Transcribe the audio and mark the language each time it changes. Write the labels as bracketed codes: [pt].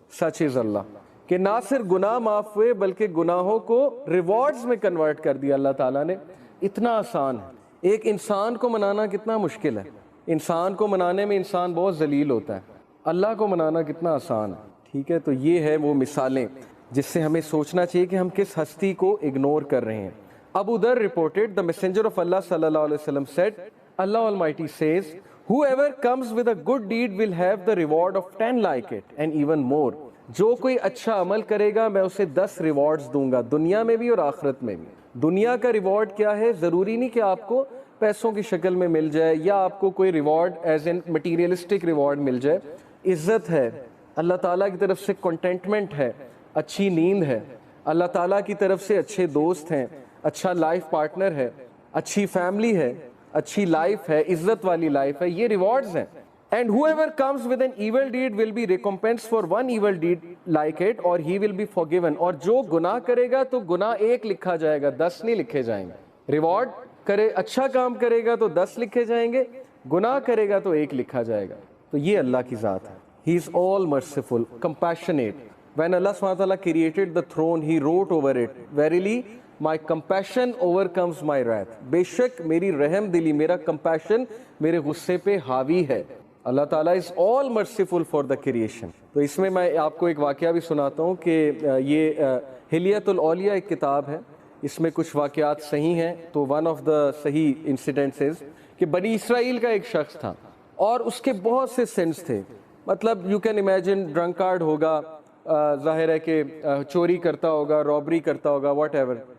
[ur] سچ از اللہ کہ نہ صرف گناہ معاف ہوئے بلکہ گناہوں کو ریوارڈز میں کنورٹ کر دیا اللہ تعالیٰ نے. اتنا آسان ہے. ایک انسان کو منانا کتنا مشکل ہے, انسان کو منانے میں انسان بہت ذلیل ہوتا ہے, اللہ کو منانا کتنا آسان ہے. ٹھیک ہے, تو یہ ہے وہ مثالیں جس سے ہمیں سوچنا چاہیے کہ ہم کس ہستی کو اگنور کر رہے ہیں. [en] Abu Zar reported, the messenger of Allah sallallahu alaihi wasallam said, Allah Almighty says, whoever comes with a good deed will have the reward of 10 like it and even more. [ur] جو کوئی اچھا عمل کرے گا میں اسے 10 ریوارڈز دوں گا, دنیا میں بھی اور آخرت میں بھی. دنیا کا ریوارڈ کیا ہے؟ ضروری نہیں کہ آپ کو پیسوں کی شکل میں مل جائے یا آپ کو کوئی reward as an materialistic reward مل جائے. عزت ہے, اللہ تعالیٰ کی طرف سے کنٹینٹمنٹ ہے, اچھی نیند ہے, اللہ تعالیٰ کی طرف سے اچھے دوست ہیں, اچھا لائف پارٹنر ہے, اچھی فیملی ہے, اچھی لائف ہے, عزت والی لائف ہے. یہ ریوارڈز ہیں. [en] And whoever comes with an evil deed will be recompensed for one evil deed like it, or he will be forgiven. [ur] اور جو گناہ کرے گا تو گناہ 1 لکھا جائے گا, 10 نہیں لکھے جائیں گے. ریوارڈ کرے, اچھا کام کرے گا تو 10 لکھے جائیں گے, گناہ کرے گا تو 1 لکھا جائے گا. تو یہ اللہ کی ذات ہے. [en] He is all merciful, compassionate. When Allah subhanahu wa ta'ala created the throne, he wrote over it, verily my compassion overcomes my wrath. [ur] بے شک میری رحم دلی, میرا compassion میرے غصے پہ حاوی ہے. [en] Allah تعالیٰ is all merciful for the creation. [ur] تو اس میں آپ کو ایک واقعہ بھی سناتا ہوں کہ یہ حلیۃ الاولیاء ایک کتاب ہے, اس میں کچھ واقعات صحیح ہیں. تو ون آف دا صحیح انسیڈنٹس کہ بنی اسرائیل کا ایک شخص تھا اور اس کے بہت سے سنس تھے. مطلب [en] you can imagine [ur] ڈرنکارڈ ہوگا, ظاہر ہے کہ چوری کرتا ہوگا, رابری کرتا ہوگا, واٹ ایور.